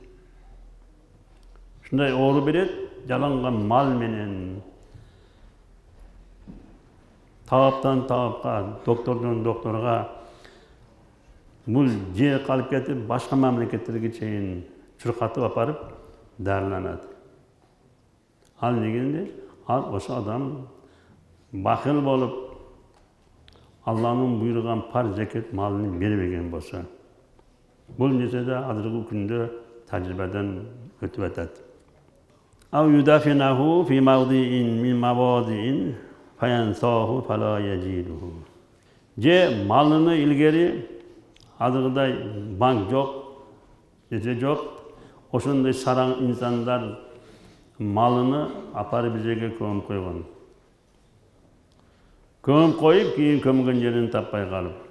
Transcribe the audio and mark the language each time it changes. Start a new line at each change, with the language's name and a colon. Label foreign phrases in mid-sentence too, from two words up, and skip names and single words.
Kyrgyz: Шундай оору берет, жаланган мал менен таптан тапка, доктордон докторга бул же калып кетип, башка мамлекеттерге чейин чуркатып апарып дарыланат. Ал негенде ал ошо адам бакыл болуп Алланын буйруган пар зекет малын бербеген болсо. Бул нерсе да азыркы күндө тажрыйбадан өтүп атат.
Arabic: أو يدفنه في موضع من المواضع فينساه فلا يجده.
Kyrgyz: Же малыны илгери азыркыдай банк жок, нерсе жок. Ошондой сараң инсандар малыны апарып бир жерге көмүп койгон. Көмүп коюп, кийин көмгөн жерин таппай калып.